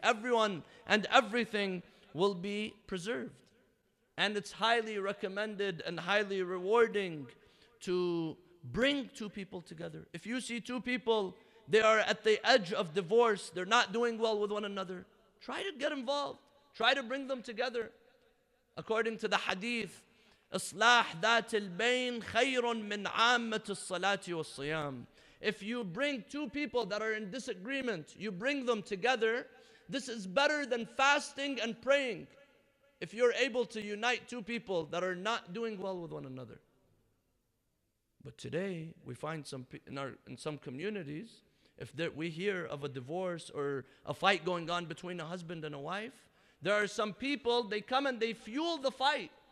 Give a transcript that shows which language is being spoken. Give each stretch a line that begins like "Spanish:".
English: Everyone and everything will be preserved. And it's highly recommended and highly rewarding to bring two people together. If you see two people, they are at the edge of divorce, they're not doing well with one another, try to get involved. Try to bring them together. According to the hadith,
Arabic: إصلاح ذات البين خير من عامة الصلاة والصيام.
English: If you bring two people that are in disagreement, you bring them together, this is better than fasting and praying. If you're able to unite two people that are not doing well with one another. But today, we find in some communities, if we hear of a divorce or a fight going on between a husband and a wife, there are some people, they come and they fuel the fight.